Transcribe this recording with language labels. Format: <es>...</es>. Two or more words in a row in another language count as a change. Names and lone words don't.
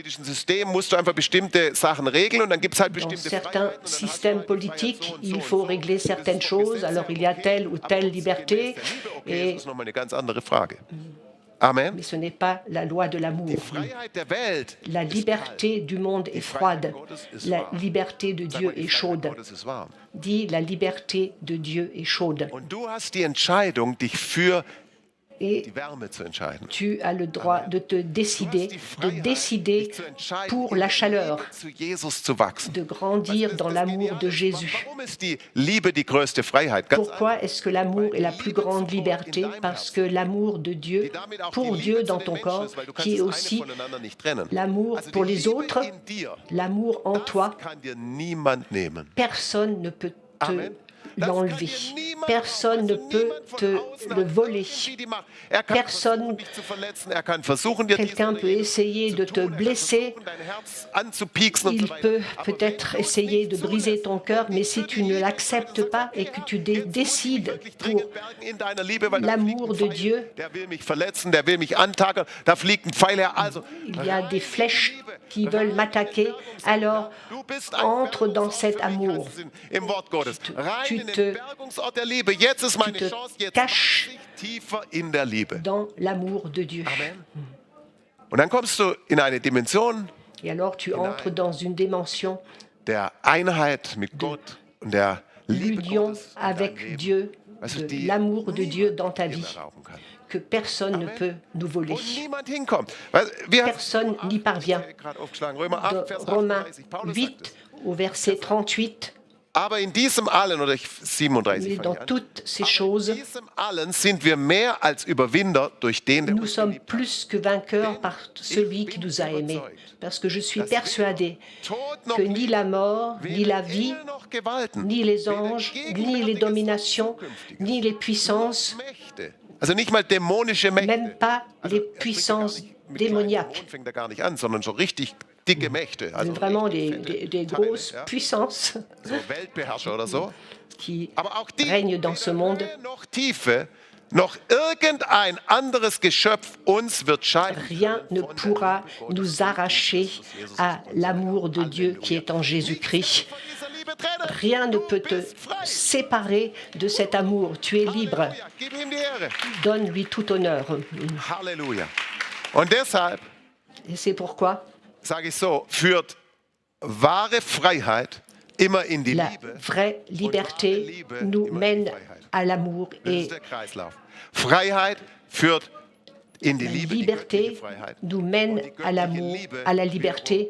<fr>Dans certains systèmes politiques, il faut régler certaines choses, alors il y a telle ou telle liberté. Et Amen. mais ce n'est pas la loi de l'amour.</fr> <de>Die Freiheit der Welt</de> <fr>La</fr> <de>ist</de> <fr>liberté du monde est froide, la liberté de</fr> <de>Sag</de> <fr>Dieu</fr> <de>mal, die</de> <fr>est</fr> <de>Freiheit</de> <fr>chaude.</fr> <de>Gottes ist warm.</de> <fr>Dit la liberté de Dieu est chaude.</fr> <de>Und du hast die Entscheidung, dich für</de> <fr>Et</fr> <de>die Wärme zu entscheiden.</de> <fr>tu as le droit de te</fr> <de>Du</de> <fr>décider,</fr> <de>hast die</de> <fr>de</fr> <de>Freiheit,</de> <fr>décider</fr> <de>dich zu entscheiden,</de> <fr>pour</fr> <de>in</de> <fr>la</fr> <de>der</de> <fr>chaleur,</fr> <de>Liebe zu Jesus zu wachsen.</de> <fr>de grandir dans l'amour de Jésus.</fr> <de>Warum ist die Liebe die größte Freiheit? Ganz</de> <fr>Pourquoi est-ce que l'amour est la plus grande liberté? Parce que l'amour de Dieu,</fr> <de>die damit auch</de> <fr>pour</fr> <de>die</de> <fr>Dieu</fr> <de>Liebe zu</de> <fr>dans</fr> <de>den</de> <fr>ton</fr> <de>Menschen</de> <fr>corps,</fr> <de>ist, weil du</de> <fr>qui</fr> <de>kannst</de> <fr>est</fr> <de>das eine</de> <fr>aussi</fr> <de>voneinander nicht trennen.</de> <fr>l'amour</fr> <de>Also</de> <fr>pour</fr> <de>die</de> <fr>les</fr> <de>Liebe</de> <fr>autres,</fr> <de>in dir,</de> <fr>l'amour en</fr> <de>das</de> <fr>toi.</fr> <de>kann dir niemand nehmen.</de> <fr>Personne ne peut te Amen. l'enlever. Personne ne peut te le voler. Personne, quelqu'un peut essayer de te blesser, il peut peut-être essayer de briser ton cœur, mais si tu ne l'acceptes pas et que tu décides pour l'amour de Dieu, il y a des flèches qui veulent m'attaquer, alors entre dans cet amour. Tu te caches dans l'amour de Dieu.</fr> <de>Und dann kommst du in eine Dimension</de> <fr>Et alors tu entres dans une dimension</fr> <de>der Einheit mit Gott und der Liebe</de> <fr>l'union</fr> <de>Gottes in deinem</de> <fr>avec</fr> <de>Leben,</de> <fr>Dieu,</fr> <de>weißt du,</de> <fr>de</fr> <de>die</de> <fr>l'amour de Dieu</fr> <de>niemand</de> <fr>dans ta</fr> <de>dir</de> <fr>vie,</fr> <de>rauben kann.</de> <fr>que personne ne peut nous voler.</fr> <de>Und niemand hinkommt. Wir</de> <fr>Personne n'y parvient.</fr> <de>gerade aufgeschlagen, Römer 8,</de> <fr>De Vers Romains 38,</fr> <de>Paulus sagt</de> <fr>8</fr> <de>es.</de> <fr>au verset 38,</fr> <de>Aber in diesem allen, oder 37</de> <fr>mais</fr> <de>fange</de> <fr>dans</fr> <de>ich an.</de> <fr>toutes ces</fr> <de>Aber</de> <fr>choses,</fr> <de>in diesem allen sind wir mehr als Überwinder durch den, der</de> <fr>nous</fr> <de>uns</de> <fr>sommes</fr> <de>geliebt hat.</de> <fr>plus que vainqueurs par celui qui nous a aimés. Parce que je suis persuadé que ni la mort, ni la vie,</fr> <de>noch Gewalten,</de> <fr>ni les anges, ni les dominations, ni les puissances,</fr> <de>Mächte, also nicht mal dämonische Mächte.</de> <fr>même pas les</fr> <de>Er spricht ja gar</de> <fr>puissances</fr> <de>nicht mit kleinen</de> <fr>démoniaques.</fr> <de>Dämonen, fängt er gar nicht an, sondern schon richtig dicke Mächte.</de> <fr>C'est</fr> <de>Also</de> <fr>vraiment</fr> <de>richtig</de> <fr>des</fr> <de>fette</de> <fr>grosses</fr> <de>Teile, ja?</de> <fr>puissances</fr> <de>So Weltbeherrscher oder so.</de> <fr>qui</fr> <de>Aber auch die,</de> <fr>règnent dans ce monde.</fr> <de>weder Höhe noch Tiefe, noch irgendein anderes Geschöpf uns wird scheiden.</de> <fr>Rien ne pourra nous arracher à l'amour de Dieu qui est en Jésus-Christ. Rien ne peut te séparer de cet amour. Tu es libre.</fr> <de>Gib ihm die Ehre.</de> <fr>Donne-lui tout honneur.</fr> <de>Halleluja. Und deshalb,</de> <fr>Et c'est pourquoi</fr> <de>sage ich so, führt wahre Freiheit immer in die</de> <fr>la</fr> <de>Liebe.</de> <fr>vraie liberté nous mène à l'amour</fr> <de>Das</de> <fr>et</fr> <de>ist der Kreislauf. Freiheit führt in die</de> <fr>la</fr> <de>Liebe, die</de> <fr>liberté</fr> <de>göttliche Freiheit.</de> <fr>nous mène</fr> <de>Und die</de> <fr>à</fr> <de>göttliche</de> <fr>l'amour,</fr> <de>Liebe</de> <fr>à la liberté.</fr>